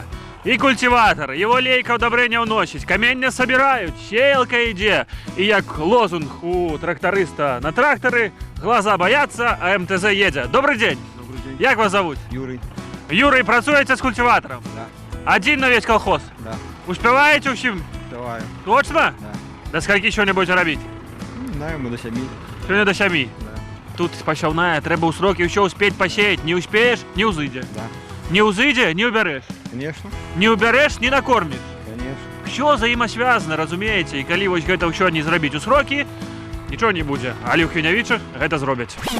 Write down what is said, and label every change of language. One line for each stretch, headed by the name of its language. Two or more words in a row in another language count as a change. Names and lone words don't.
Belarusian: І культиватор, его лейка удобрення ўносіць, каменне собирают, сеялка ідзе. І як лозунг у тракториста на тракторы,
Russian: глаза боятся,
Belarusian: а МТЗ едзе.
Russian: Добрый день. Добрый день. Як вас зовут? Юрий. Юрий,
Belarusian: працуєте з культиватором?
Russian: Да. Один на весь колхоз? Да. Успеваете усім? Давай. Точно? Да. До скольки сёння будете робити? Знаем мы до 7.
Belarusian: Сёння до 7.
Russian: Да.
Belarusian: Тут пасяўная, трэба ў срокі ўсё
Russian: успеть посеять. Не успеешь,
Belarusian: не ўзыдзе.
Russian: Да.
Belarusian: Не ўзыдзе,
Russian: не уберешь. Конечно. Не уберешь, не накормишь. Конечно. Все взаимосвязано,
Belarusian: разумееце, і калі вось гэта ўсё не зрабіць у срокі, нічого не будзе. Але ў Хвінявічах гэта зробяць.